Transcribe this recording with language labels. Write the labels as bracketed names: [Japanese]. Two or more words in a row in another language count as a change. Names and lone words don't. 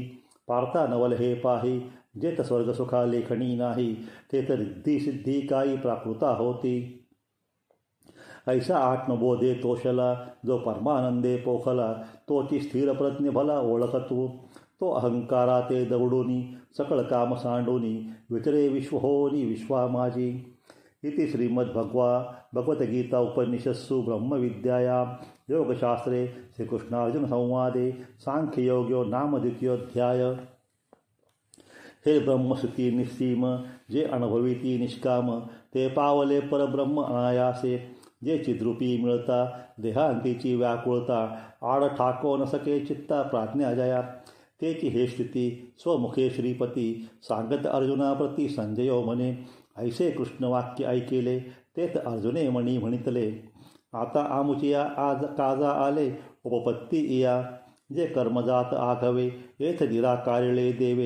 [Marathi] पार्था नवल हे पाही, जेत स्वर्ग सुखा लेखणी नाही. ते तर रिद्धी सिद्धी काही प्राकृता होती. ऐसा आत्मबोधे तोषला, जो परमानंदे पोखला. तोची स्थिर प्रज्ञ भला ओळखतू. तो अहंकारा ते दवडूनी, सकळ काम सांडूनी. विचरे विश्व होनी विश्वा माझी. [Sanskrit] इति श्रीमद्भगवद्गीता उपनिषत्सु ब्रह्मविद्यायां योगशास्त्रे श्रीकृष्णार्जुन संवादे सांख्ययोगो नाम द्वितीयोऽध्याय. [Marathi] हे ब्रह्मश्रुती निस्सीम, जे अनुभविती निष्काम. ते पावले परब्रह्म अनायासे. जे चिद्रूपी मिळता देहांतीची व्याकुळता. आड ठाको न सके चित्ता प्राज्ञा जया. तेची हे स्थिती स्वमुखे श्रीपती. सांगत अर्जुनाप्रती संजयो म्हणे, ऐसे कृष्ण वाक्य ऐकेले. तेथ अर्जुने मणी म्हणितले, आता आमुचिया आज काजा आले उपपत्ती इया. जे कर्मजात आघवे येथ निराकारिळे देवे.